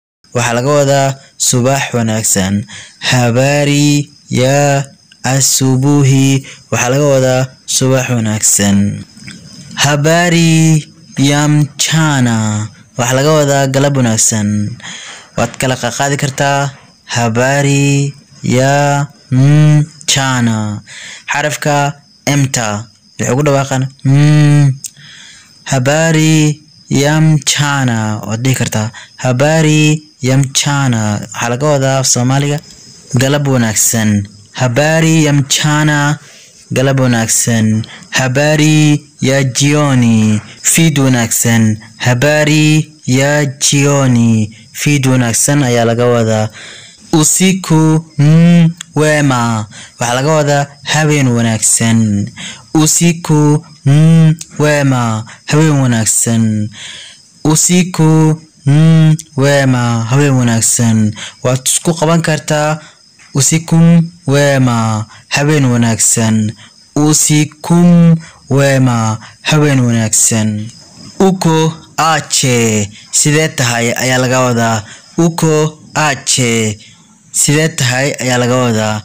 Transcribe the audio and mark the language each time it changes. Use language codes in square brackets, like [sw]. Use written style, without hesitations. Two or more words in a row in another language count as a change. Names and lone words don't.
[so] waxaa laga wadaa subax wanaagsan. [sw] Habari ya asubuhi [so] waxaa laga wadaa subax wanaagsan. [sw] Habari ya mchana [so] waxaa laga wadaa galab wanaagsan. waad kala qaadi kartaa [sw] habari ya mchana. [so] xarafka emta wuxuu ku dhawaaqan [sw] habari ya mchana [so] waad dhihi kartaa [sw] habari ya mchana [so] waxaa laga wadaa Soomaaliga galab wanaagsan. [sw] habari ya mchana [so] galab wanaagsan. [sw] habari ya jioni [so] fiid wanaagsan. [sw] habari ya jioni [so] fiid wanaagsan ayaa laga wadaa. [sw] usiku wema [so] waxaa laga wadaa habeen wanaagsan. [sw] usiku wema [so] habeen wanaagsan. [sw] usiku wema [so] habeen wanaagsan. waad isku qaban kartaa [sw] usikum wema [so] habeen wanaagsan. [sw] usikum wema [so] habeen wanaagsan. [sw] uko ache [so] sidee tahay ayaa laga wadaa. [sw] uko ache [so] sidee tahay ayaa laga wadaa.